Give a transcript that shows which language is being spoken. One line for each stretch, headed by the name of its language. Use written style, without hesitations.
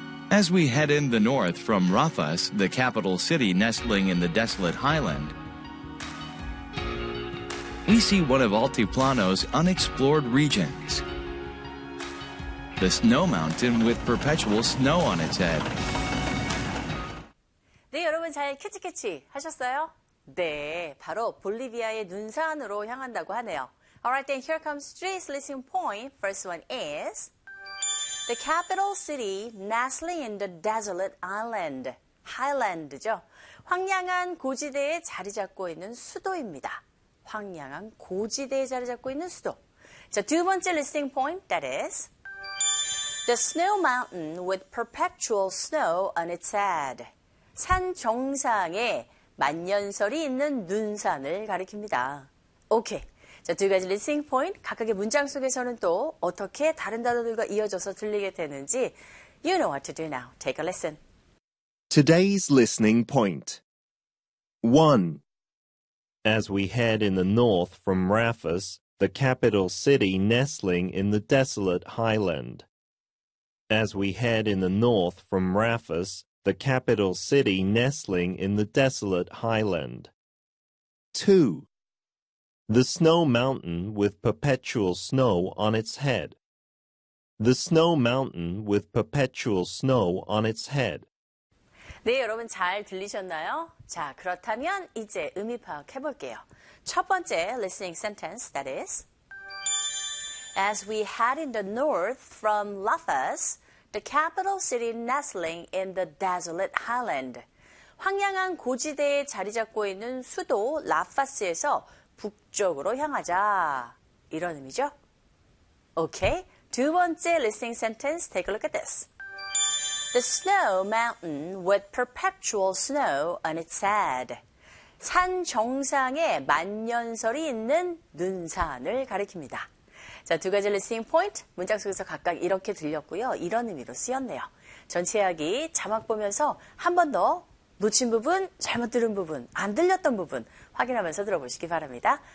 English: As we head in the north from Rafas, the capital city nestling in the desolate highland, we see one of Altiplano's unexplored regions. The snow mountain with perpetual snow on its head.
Korean: 네, 여러분 잘 캐치캐치 하셨어요? 네, 바로 볼리비아의 눈산으로 향한다고 하네요.
English: Alright, then here comes today's listening point. First one is... The capital city nestling in the desolate island. Highland죠.
Korean: 황량한 고지대에 자리 잡고 있는 수도입니다. 황량한 고지대에 자리 잡고 있는 수도. 자, 두 번째
English: listening point, that is the snow mountain with perpetual snow on its head.
Korean: 산 정상에 만년설이 있는 눈산을 가리킵니다. 오케이. 자, 두 가지 리스닝 포인트, 각각의 문장 속에서는 또 어떻게 다른 단어들과 이어져서 들리게 되는지,
English: you know what to do now. Take a listen. Today's listening point. 1. As we head in the north from Rafas, the capital city nestling in the desolate highland. As we head in the north from Rafas, the capital city nestling in the desolate highland. 2. The snow mountain with perpetual snow on its head. The snow mountain with perpetual snow on its head.
Korean: 네, 여러분 잘 들리셨나요? 자, 그렇다면 이제 의미 파악해 볼게요. 첫 번째
English: listening sentence, that is, As we head in the north from Rafas, the capital city nestling in the desolate highland.
Korean: 황량한 고지대에 자리 잡고 있는 수도 라파스에서 북쪽으로 향하자. 이런 의미죠?
English: Okay.
Korean: 두 번째
English: listening sentence. Take a look at this. The snow mountain with perpetual snow on its head.
Korean: 산 정상에 만년설이 있는 눈산을 가리킵니다. 자, 두 가지 listening point. 문장 속에서 각각 이렇게 들렸고요. 이런 의미로 쓰였네요. 전체 이야기 자막 보면서 한 번 더 놓친 부분, 잘못 들은 부분, 안 들렸던 부분 확인하면서 들어보시기 바랍니다.